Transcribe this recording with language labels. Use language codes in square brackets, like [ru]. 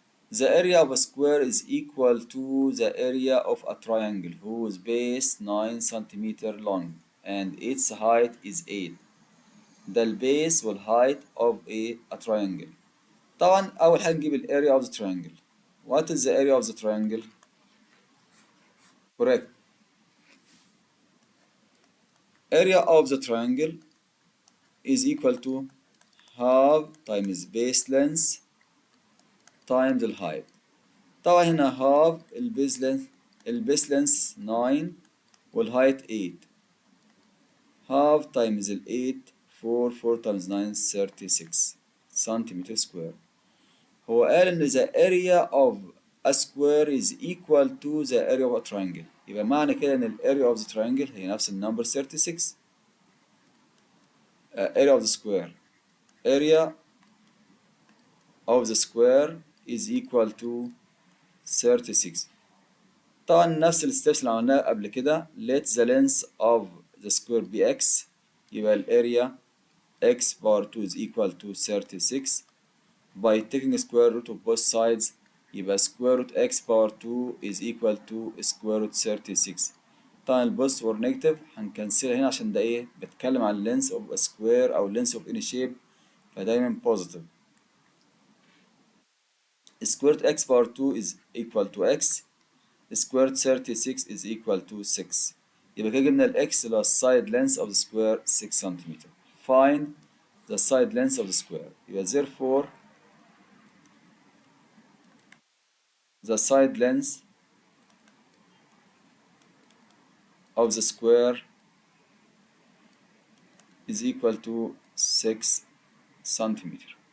[en] The area of a square is equal to the area of a triangle whose base 9 cm long and its height is 8. The base والheight of a triangle. طبعا أول حاجة نجيب ال area of the triangle. What is the area of the triangle? Correct. Area of the triangle is equal to half times base length times the height. [ar] طبعا هنا half البيس لينث 9 والهايت 8. half times ال 8 4 times 9 36 سنتيمتر سكوير. [en] هو قال إن the area of a square is equal to the area of a triangle. [ar] يبقى معنى كده إن ال [en] area of the triangle [ar] هي نفس النمبر 36. [en] area of the square area of the square is equal to 36. [ar] طبعا نفس الستبس اللي عملناها قبل كده. [en] let the length of the square be x [ar] يبقى ال [en] area x power 2 is equal to 36. by taking square root of both sides [ar] يبقى [en] square root x power 2 is equal to square root 36. [ar] طبعا البوزيتيف اور نيجاتيف هنكنسلها هنا عشان ده ايه بتكلم عن [en] length of a square او length of any shape [ar] فدايما positive. [en] square root x power 2 is equal to x square root 36 is equal to 6. [ar] يبقى كده جبنا ال x اللي هو السايد [en] length of the square [ar] 6 سنتيمتر. [en] find the side length of the square. يبقى therefore the side length of the square is equal to 6 centimeter.